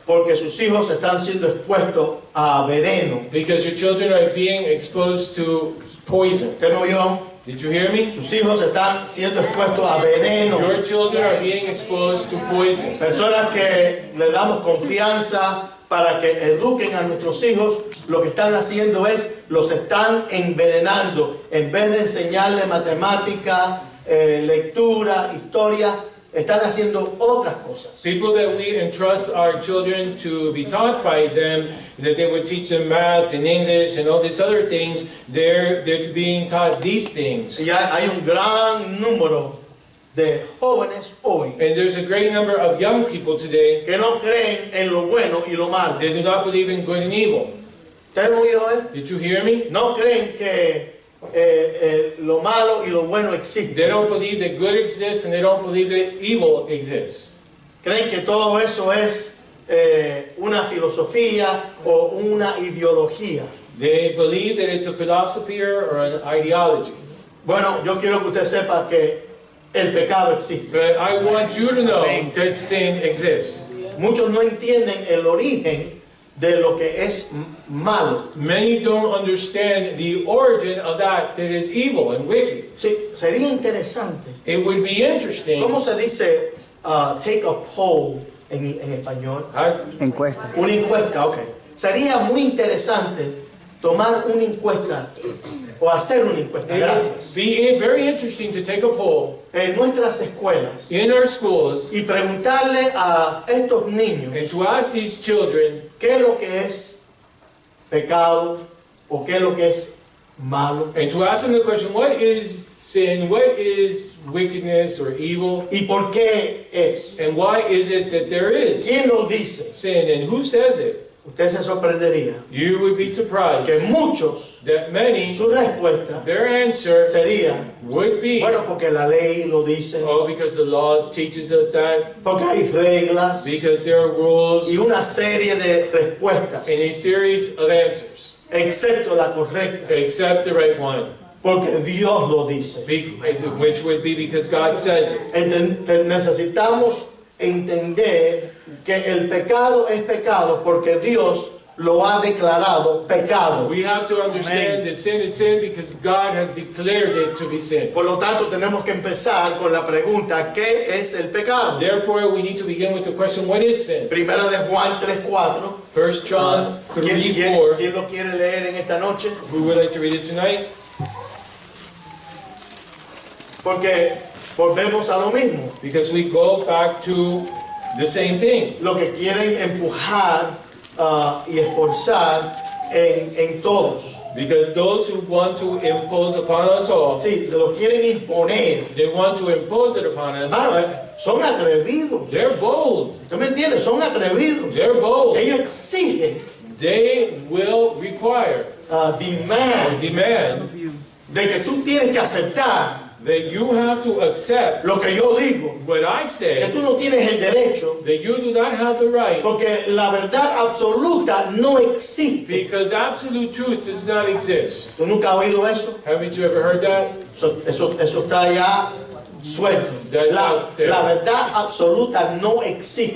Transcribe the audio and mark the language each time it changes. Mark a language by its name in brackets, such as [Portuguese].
[Spanish] porque sus hijos están siendo expuestos a veneno. [English] Because your children are being exposed to poison. [Spanish] ¿Usted me oyó? [English] Did you hear me? [Spanish] Sus hijos están siendo expuestos a veneno. [English] Your children are being exposed to poison. [Spanish] Personas que le damos confianza para que eduquen a nuestros hijos, lo que están haciendo es, los están envenenando. En vez de enseñarle matemática, lectura, historia, están haciendo otras cosas. [English] People that we entrust our children to be taught by them, that they would teach them math and English and all these other things, they're being taught these things. [Spanish] Y hay un gran número de jóvenes hoy [English] And there's a great number of young people today [Spanish] que no creen en lo bueno y lo malo. [English] that do not believe in good and evil. [Spanish] ¿Usted me oyó? [English] Did you hear me? [Spanish] No creen que lo malo y lo bueno existen. [English] They don't believe that good exists and they don't believe that evil exists. [Spanish] Creen que todo eso es una filosofía o una ideología. [English] They believe that it's a philosophy or an ideology. [Spanish] Bueno, yo quiero que usted sepa que el pecado existe. [English] But I want you to know that sin exists. [Spanish] Muchos no entienden el origen de lo que es malo. [English] Many don't understand the origin of that is evil and wicked. [Spanish] Sí, sería interesante. [English] It would be interesting. [Spanish] ¿Cómo se dice [English] take a poll [Spanish] en español? Encuesta. Una encuesta, ok. Sería muy interesante tomar una encuesta o hacer una encuesta, [English] It [Spanish] gracias, [English] would be very interesting to take a poll [Spanish] en nuestras escuelas [English] in our schools [Spanish] y preguntarle a estos niños [English] and to ask these children [Spanish] qué es lo que es pecado o qué es lo que es malo [English] and to ask them the question, what is sin, what is wickedness or evil, [Spanish] y por qué es. [English] and why is it that there is [Spanish] ¿Quién lo dice? [English] sin, and who says it? [Spanish] Usted se sorprendería [English] You would be surprised [Spanish] que muchos, [English] that many, [Spanish] su respuesta [English] their answer [Spanish] sería, [English] would be, [Spanish] bueno, porque la ley lo dice, [English] oh, because the law teaches us that, [Spanish] porque hay reglas [English] because there are rules, [Spanish] y una serie de respuestas, [English] and a series of answers, [Spanish] excepto la correcta. [English] except the right one. [Spanish] porque Dios lo dice. [English] which would be because God says it. [Spanish] Necesitamos entender que el pecado es pecado porque Dios lo ha declarado pecado. [English] We have to understand that sin is sin because God has declared it to be sin. [Spanish] Por lo tanto, tenemos que empezar con la pregunta, ¿qué es el pecado? [English] Therefore, we need to begin with the question, what is sin? [Spanish] Primera de Juan 3:4. [English] 1 John 3:4. [Spanish] ¿Quién lo quiere leer en esta noche? [English] Who would like to read it tonight? [Spanish] Porque volvemos a lo mismo. [English] Because we go back to the same thing. [Spanish] Lo que quieren empujar y esforzar en todos. [English] Because those who want to impose upon us all, [Spanish] Sí, lo quieren imponer. [English] they want to impose it upon us. [Spanish] Son atrevidos. [English] They're bold. [Spanish] ¿Usted me entiende? Son atrevidos. [English] They're bold. [Spanish] Ellos exigen, [English] They will require or demand, demand [Spanish] de que tú tienes que aceptar [English] that you have to accept [Spanish] lo que yo digo. [English] what I [Spanish] Que [English] say, [Spanish] tú no tienes el derecho, [English] that you do not have the right, [Spanish] porque la verdad absoluta no existe. [English] because absolute truth does not exist. [Spanish] ¿Tú nunca has oído eso? [English] Haven't you ever heard that? [Spanish] Eso está ya suelto. [English] That's out there. [Spanish] La verdad absoluta no existe.